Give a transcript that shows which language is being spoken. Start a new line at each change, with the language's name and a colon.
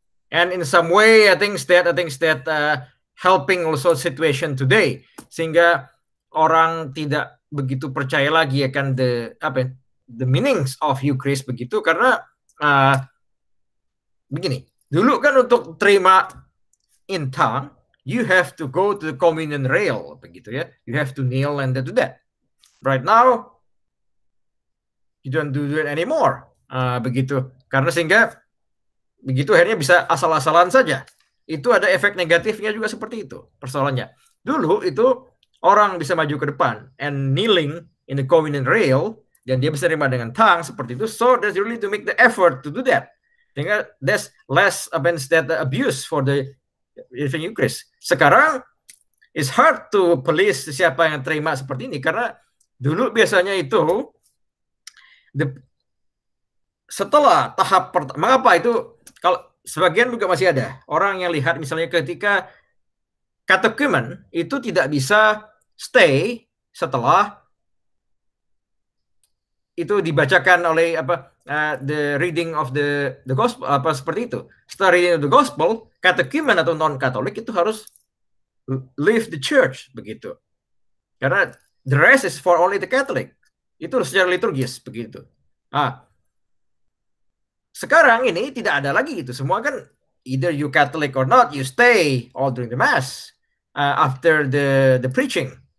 English: And in some way, I think that helping also situation today,
Indonesian: sehingga orang tidak begitu percaya lagi akan
English: the meanings of Eucharist
Indonesian: begitu, karena begini, dulu kan untuk terima
English: in tongue, you have to go to the communion rail
Indonesian: begitu ya,
English: you have to kneel and do that. Right now, you don't do it anymore,
Indonesian: begitu. Karena sehingga begitu akhirnya bisa asal-asalan saja. Itu ada efek negatifnya juga seperti itu persoalannya. Dulu itu orang bisa maju ke depan
English: and kneeling in the communion rail,
Indonesian: dan dia bisa terima dengan tongue seperti itu.
English: So that's really to make the effort to do that.
Indonesian: Sehingga
English: there's less against that abuse for the Eucharist.
Indonesian: Sekarang
English: it's hard to police
Indonesian: siapa yang terima seperti ini, karena dulu biasanya itu setelah tahap pertama, mengapa itu, kalau sebagian juga masih ada orang yang lihat misalnya ketika katekimen itu tidak bisa stay setelah itu dibacakan oleh
English: the reading of the gospel,
Indonesian: seperti itu.
English: Setelah reading of the gospel,
Indonesian: katekimen atau non Katolik itu harus
English: leave the church
Indonesian: begitu, karena
English: the rest is for only the Catholic.
Indonesian: Itu secara liturgis begitu. Sekarang ini tidak ada lagi itu. Semua kan
English: either you Catholic or not, you stay all during the mass after the preaching.